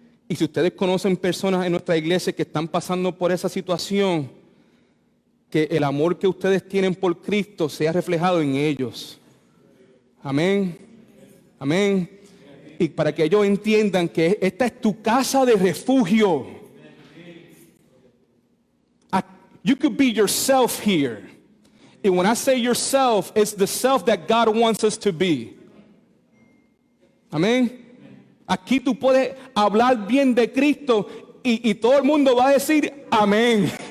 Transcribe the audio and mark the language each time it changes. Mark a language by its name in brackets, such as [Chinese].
[Spanish] Y si ustedes conocen personas en nuestra iglesia que están pasando por esa situación, que el amor que ustedes tienen por Cristo sea reflejado en ellos. Amén. Amén. Y para que ellos entiendan que esta es tu casa de refugio. [English] You could be yourself here. And when I say yourself, it's the self that God wants us to be. [Spanish] Amén. Aquí tú puedes hablar bien de Cristo y todo el mundo va a decir amén.